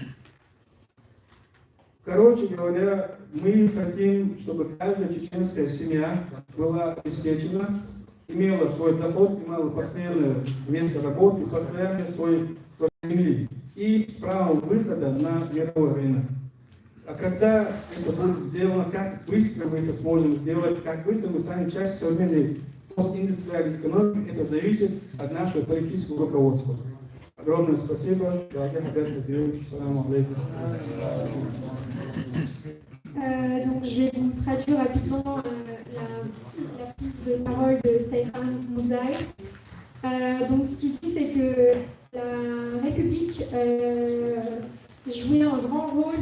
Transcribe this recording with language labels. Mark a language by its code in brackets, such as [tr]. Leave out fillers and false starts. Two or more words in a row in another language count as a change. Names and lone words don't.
[ru] Короче говоря, мы хотим, чтобы каждая чеченская семья была обеспечена, имела свой доход, имела постоянное место работы, постоянно свой земли и с правом выхода на мировой рынок. А когда это будет сделано, как быстро мы это сможем сделать, как быстро мы станем частью современной постиндустриальной экономики, это зависит от нашего политического руководства. Огромное спасибо. [fr] Donc je vais vous traduire rapidement la prise de parole de Seyhan Mouzaï. Donc ce qu'il dit, c'est que la République jouait un grand rôle.